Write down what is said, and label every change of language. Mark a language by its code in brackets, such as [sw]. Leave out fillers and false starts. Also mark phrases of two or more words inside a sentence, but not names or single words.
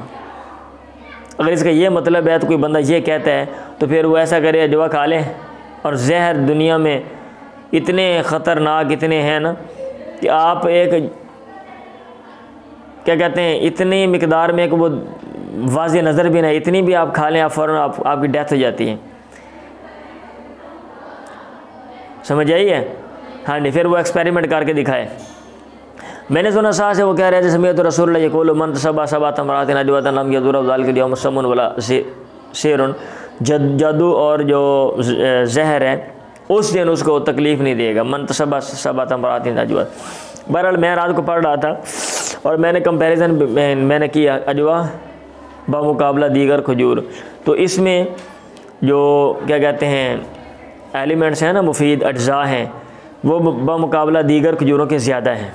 [ur] اگر اس کا یہ مطلب ہے تو کوئی بندہ یہ کہتا ہے تو پھر وہ ایسا کرے دوا کھا لیں، اور زہر دنیا میں اتنے خطرناک اتنے ہیں نا کہ آپ ایک کیا کہتے ہیں اتنی مقدار میں کہ وہ واضح نظر بھی نہیں، اتنی بھی آپ کھا لیں آپ فوراً آپ کی ڈیتھ ہو جاتی ہے. سمجھ آئی ہے? ہاں نہیں، پھر وہ ایکسپیریمنٹ کر کے دکھائے. میں نے سنا ساہ سے وہ کہہ رہے تھے [ar] سمعت رسول الله يقول من تصبح سبع تمرات عجوة لم يضره ذلك اليوم سم ولا سحر, [ur] جادو اور جو زہر ہے اس دن اس کو تکلیف نہیں دے گا. [ar] من تصبح سبع تمرات عجوة. [ur] بہرحال میں رات کو پڑھ رہا تھا اور میں نے کمپیریزن میں نے کیا عجوہ بمقابلہ دیگر کھجور، تو اس میں جو کیا کہتے ہیں ایلیمنٹس ہیں نا، مفید اجزا ہیں، وہ بمقابلہ دیگر کھجوروں کے زیادہ ہیں.